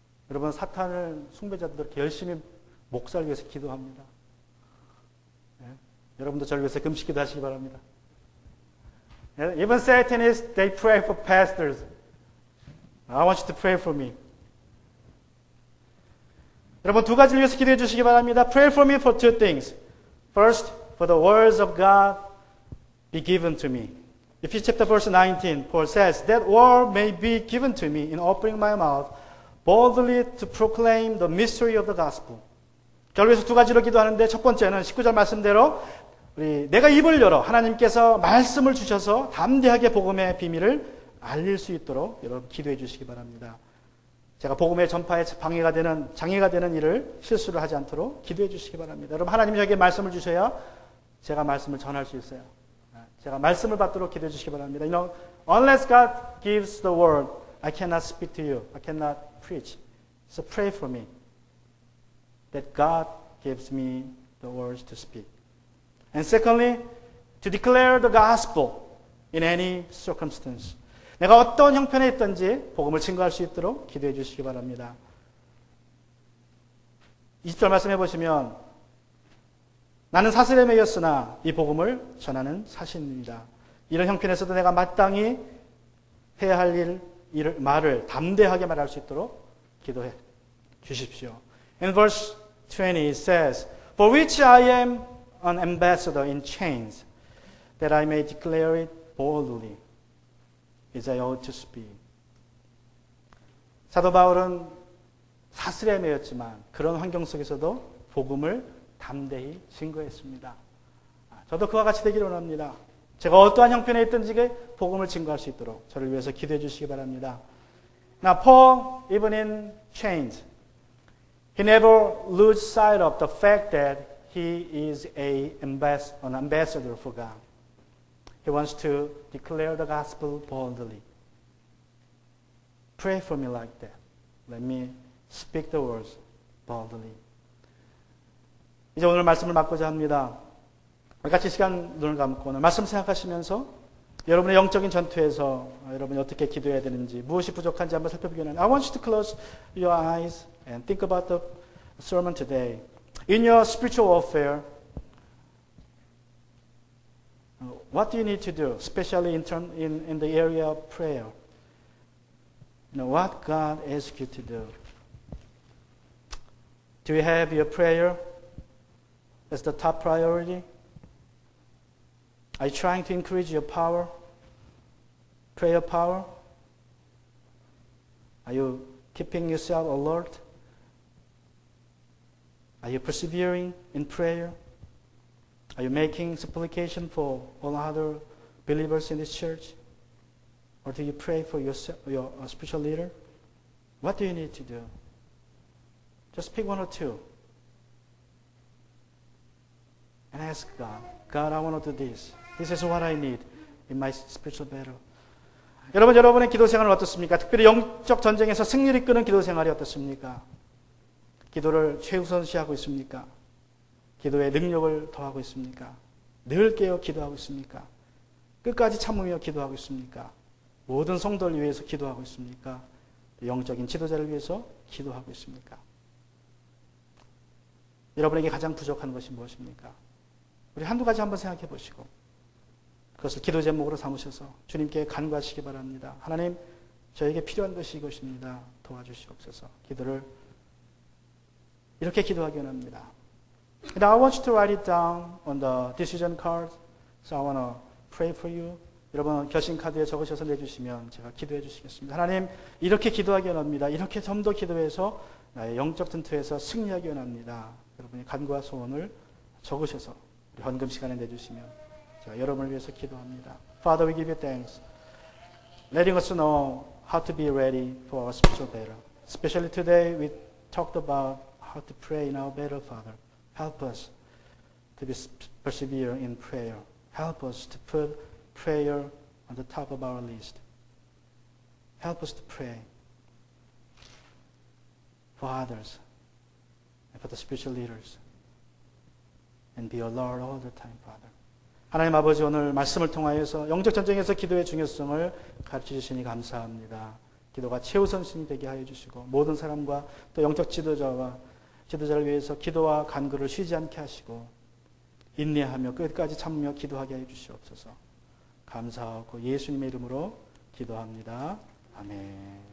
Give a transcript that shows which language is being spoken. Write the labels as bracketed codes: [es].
[ko] 여러분, 사탄을 숭배자들 이렇게 열심히 목사를 위해서 기도합니다. 네? 여러분도 저를 위해서 금식기도 하시기 바랍니다. [en] Even Satanists, they pray for pastors. I want you to pray for me. [ko] 여러분, 두 가지를 위해서 기도해 주시기 바랍니다. [en] Pray for me for two things. First, for the words of God be given to me. Ephesians chapter verse 19, Paul says, that word may be given to me in opening my mouth boldly to proclaim the mystery of the gospel. [ko] 저를 위해서 두 가지로 기도하는데 첫 번째는 19절 말씀대로 내가 입을 열어 하나님께서 말씀을 주셔서 담대하게 복음의 비밀을 알릴 수 있도록 여러분 기도해 주시기 바랍니다. 제가 복음의 전파에 방해가 되는, 장애가 되는 일을 실수를 하지 않도록 기도해 주시기 바랍니다. 여러분, 하나님이 저에게 말씀을 주셔야 제가 말씀을 전할 수 있어요. 제가 말씀을 받도록 기도해 주시기 바랍니다. [en] Unless God gives the word, I cannot speak to you. I cannot preach. So pray for me that God gives me the words to speak. And secondly, to declare the gospel in any circumstance. [ko] 내가 어떤 형편에 있든지 복음을 증거할 수 있도록 기도해 주시기 바랍니다. 20절 말씀해 보시면 나는 사슬에 매였으나 이 복음을 전하는 사신입니다. 이런 형편에서도 내가 마땅히 해야 할 말을 담대하게 말할 수 있도록 기도해 주십시오. [en] In verse 20 it says, For which I am an ambassador in chains, that I may declare it boldly, as I ought to speak. [ko] 사도 바울은 사슬에 매였지만 그런 환경 속에서도 복음을 담대히 증거했습니다. 저도 그와 같이 되기를 원합니다. 제가 어떠한 형편에 있든지 복음을 증거할 수 있도록 저를 위해서 기도해 주시기 바랍니다. [en] Now, Paul, even in chains, he never lose sight of the fact that he is an ambassador for God. He wants to declare the gospel boldly. Pray for me like that. Let me speak the words boldly. [ko] 이제 오늘 말씀을 맡고자 합니다. 같이 시간 눈을 감고 오늘 말씀 생각하시면서 여러분의 영적인 전투에서 여러분이 어떻게 기도해야 되는지 무엇이 부족한지 한번 살펴보기 원합니다. [en] I want you to close your eyes and think about the sermon today. In your spiritual warfare, what do you need to do, especially in the area of prayer? What God asks you to do. Do you have your prayer as the top priority? Are you trying to increase your power, prayer power? Are you keeping yourself alert? Are you persevering in prayer? Are you making supplication for all other believers in this church? Or do you pray for your spiritual leader? What do you need to do? Just pick one or two. And ask God, God, I want to do this. This is what I need in my spiritual battle. [ko] 여러분의 기도 생활은 어떻습니까? 특별히 영적 전쟁에서 승리를 이끄는 기도 생활이 어떻습니까? 기도를 최우선시하고 있습니까? 기도의 능력을 더하고 있습니까? 늘 깨어 기도하고 있습니까? 끝까지 참으며 기도하고 있습니까? 모든 성도를 위해서 기도하고 있습니까? 영적인 지도자를 위해서 기도하고 있습니까? 여러분에게 가장 부족한 것이 무엇입니까? 우리 한두 가지 한번 생각해 보시고 그것을 기도 제목으로 삼으셔서 주님께 간구하시기 바랍니다. 하나님, 저에게 필요한 것이 이것입니다. 도와주시옵소서. 기도를 이렇게 기도하기 원합니다. [en] And I want you to write it down on the decision card. So I want to pray for you. [ko] 여러분 결심 카드에 적으셔서 내주시면 제가 기도해 주시겠습니다. 하나님, 이렇게 기도하기 원합니다. 이렇게 좀 더 기도해서 나의 영적 전투에서 승리하기 원합니다. 여러분의 간구와 소원을 적으셔서 우리 헌금 시간에 내주시면 제가 여러분을 위해서 기도합니다. [en] Father, we give you thanks. Letting us know how to be ready for our spiritual battle. Especially today, we talked about how to pray in our battle, Father. Help us to persevere in prayer. Help us to put prayer on the top of our list. Help us to pray for others and for the spiritual leaders. And be alert all the time, Father. [ko] 하나님 아버지, 오늘 말씀을 통하여서 영적 전쟁에서 기도의 중요성을 가르쳐 주시니 감사합니다. 기도가 최우선순위 되게 하여 주시고 모든 사람과 또 영적 지도자를 위해서 기도와 간구를 쉬지 않게 하시고 인내하며 끝까지 참으며 기도하게 해 주시옵소서. 감사하고 예수님의 이름으로 기도합니다. 아멘.